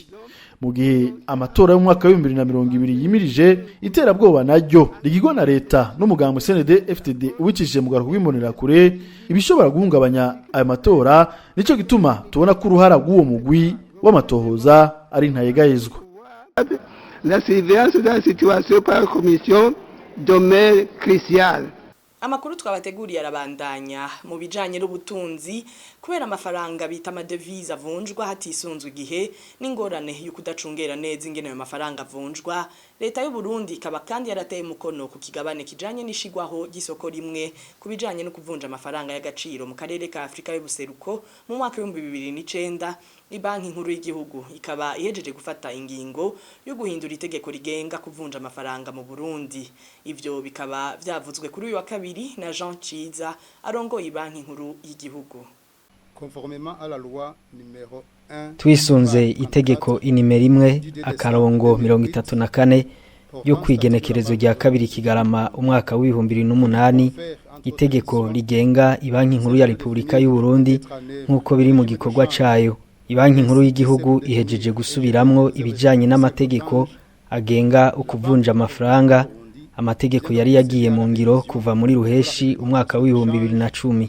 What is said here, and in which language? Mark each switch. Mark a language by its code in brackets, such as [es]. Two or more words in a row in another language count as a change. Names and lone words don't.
[rn] Mu gihe amatora yo mu mwaka wa 2020 yimirije iterabwoba naryo rigirwa na leta n'umugambwe CNDD-FDD ubicishije mu garuka rw'imbonera kure ibishobora guhungabanya ayo matora, nico gituma tubona ko uruhara rw'uwo mugwi w'amatohoza ari ntayegayezwa. [fr] La surveillance de la situation par la commission domaine crucial. [rn] Amakuru twabateguriye arabandanya mu bijanye n'ubutunzi kubera amafaranga bita amadevize avunjwa hatisunzwe igihe n'ingorane yo kudacungera neza ingene ayo mafaranga avunjwa. Leta y'u Burundi ikaba kandi yarateye umukono ku kigabane kijanye n'ishigwaho gisoko rimwe kubijanye no kuvunja amafaranga y'agaciro mu karere ka Afrika y'ubuseruko mu mwaka wa 2009. Ibanki nkuru y'igihugu ikaba ihejeje gufata ingingo yo guhindura itegeko rigenga kuvunja amafaranga mu Burundi. Ivyo bikaba vyavuzwe kuri uyu wa kabiri na Jean Ciza arongoye ibanki nkuru y'igihugu. [fr] Conformément à la loi numéro 1 [rn] twisunze itegeko inimero 1/34 yo kwigenekerezo rya kabiri Kigarama umwaka wa 2008 itegeko rigenga ibanki nkuru ya Republika y'u Burundi nkuko biri mu gikorwa cayo. Ibanki nkuru y'igihugu ihejeje gusubiramwo ibijanye n'amategeko agenga ukuvunja amafaranga, amategeko yari yagiye mu ngiro kuva muri ruheshi umwaka wa 2010.